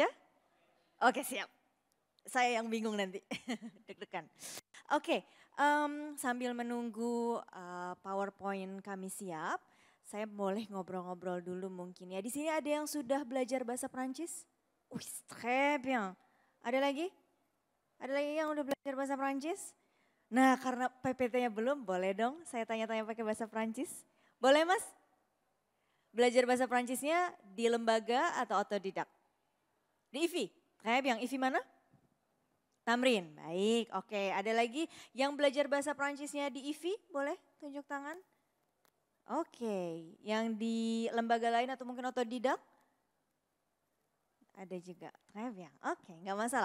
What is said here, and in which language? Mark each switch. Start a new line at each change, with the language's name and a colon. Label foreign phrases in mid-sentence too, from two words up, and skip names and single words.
Indonesian: Oke, siap. Saya yang bingung nanti, deg-degan. Oke, sambil menunggu PowerPoint kami siap, saya boleh ngobrol-ngobrol dulu mungkin ya. Di sini ada yang sudah belajar bahasa Perancis? Wih,
French: très bien.
Indonesian: Ada lagi? Ada lagi yang udah belajar bahasa Perancis? Nah, karena PPT-nya belum, boleh dong saya tanya-tanya pakai bahasa Perancis? Boleh Mas? Belajar bahasa Perancisnya di lembaga atau otodidak? Di IVI?
French: Très bien,
Indonesian: IVI mana? Tamrin, baik, oke. Ada lagi yang belajar bahasa Perancisnya di IVI, boleh tunjuk tangan? Oke, yang di lembaga lain atau mungkin otodidak? Ada juga, ya. Oke, nggak masalah.